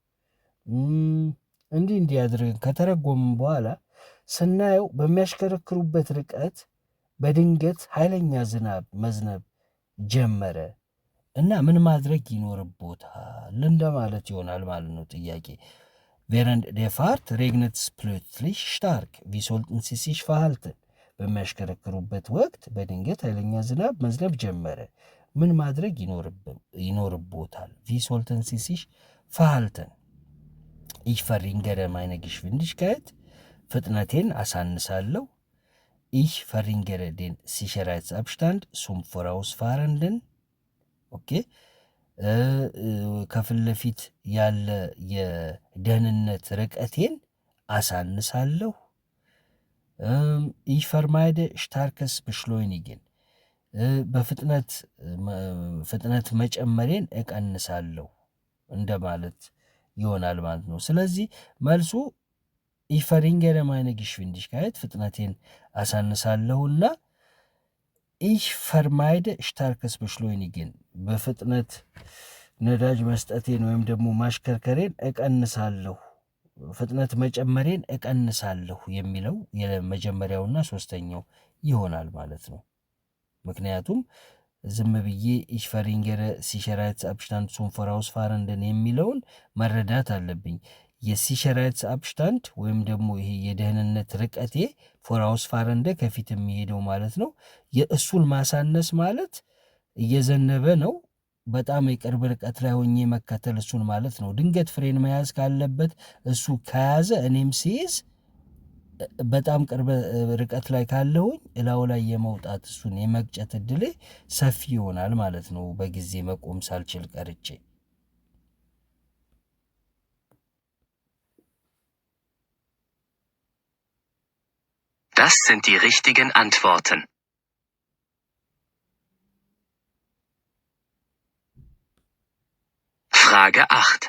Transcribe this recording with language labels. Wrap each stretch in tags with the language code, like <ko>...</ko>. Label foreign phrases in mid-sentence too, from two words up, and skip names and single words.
<am>እንዲህ አድርገን ከተረጎምን በኋላ ስናየው በሚያሽከረክሩበት ርቀት በድንገት ኃይለኛ ዝናብ መዝነብ ጀመረ እና ምን ማድረግ ይኖርቦታል እንደማለት ይሆናል ማለት ነው ጥያቄ።</am> <de>während der Fahrt regnet es plötzlich stark. Wie sollten Sie sich verhalten?</de> <am>በሚያሽከረክሩበት ወቅት በድንገት ኃይለኛ ዝናብ መዝነብ ጀመረ። ምን ማድረግ ይኖርቦታል?</am> <de>Wie sollten Sie sich verhalten? Ich verringere meine Geschwindigkeit.</de> <am>ፍጥነቴን አሳንሳለሁ።</am> <de>Ich verringere den Sicherheitsabstand zum Vorausfahrenden.</de> <am>ኦኬ ከፊት ለፊት ያለ የደህንነት ርቀቴን አሳንሳለሁ።</am> <de>ich vermeide starkes Beschleunigen.</de> <am>በፍጥነት መጨመሬን እቀንሳለሁ እንደማለት ይሆናል ማለት ነው። ስለዚህ መልሱ</am> <de>ich verringere meine Geschwindigkeit</de> <am>ፍጥነቴን አሳንሳለሁና</am> <de>ich vermeide starkes Beschleunigen</de> <am>በፍጥነት ነዳጅ መስጠቴን ወይም ደግሞ ማሽከርከሬን እቀንሳለሁ፣ ፍጥነት መጨመሬን እቀንሳለሁ የሚለው የመጀመሪያውና ሶስተኛው ይሆናል ማለት ነው። ምክንያቱም ዝም ብዬ</am> <de>ich verringere Sicherheitsabstand zum</de> <am>Vorausfahrenden የሚለውን መረዳት አለብኝ። የሲሸራይትስአብሽታንድ ወይም ደግሞ ይሄ የደህንነት ርቀቴ ፎራውስፋረንደ ከፊት የሚሄደው ማለት ነው። የእሱን ማሳነስ ማለት እየዘነበ ነው፣ በጣም የቅርብ ርቀት ላይ ሆኜ መከተል እሱን ማለት ነው። ድንገት ፍሬን መያዝ ካለበት እሱ ከያዘ እኔም ሲይዝ በጣም ቅርብ ርቀት ላይ ካለሁኝ እላው ላይ የመውጣት እሱን የመግጨት እድሌ ሰፊ ይሆናል ማለት ነው፣ በጊዜ መቆም ሳልችል ቀርቼ።</am> <de>Das sind die richtigen Antworten. Frage 8.</de>